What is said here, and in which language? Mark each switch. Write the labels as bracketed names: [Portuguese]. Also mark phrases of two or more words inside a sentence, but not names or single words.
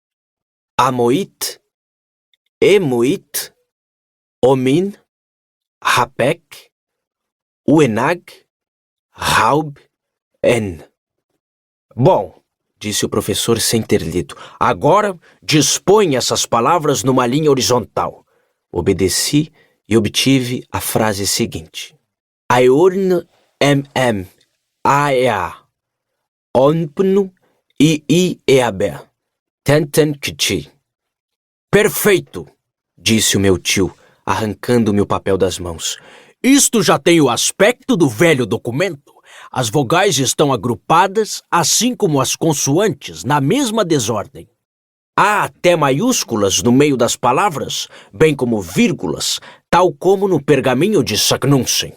[Portuguese] Amoit, Emoit, Omin, Hapek, Uenag, Raub, En. Bom, disse o professor sem ter lido. Agora, dispõe essas palavras numa linha horizontal. Obedeci e obtive a frase seguinte. Aeurn aea. Onpnu eabe. Tenten kchi. Perfeito, disse o meu tio, arrancando-me o papel das mãos. Isto já tem o aspecto do velho documento. As vogais estão agrupadas, assim como as consoantes, na mesma desordem. Há até maiúsculas no meio das palavras, bem como vírgulas, tal como no pergaminho de Saknussemm.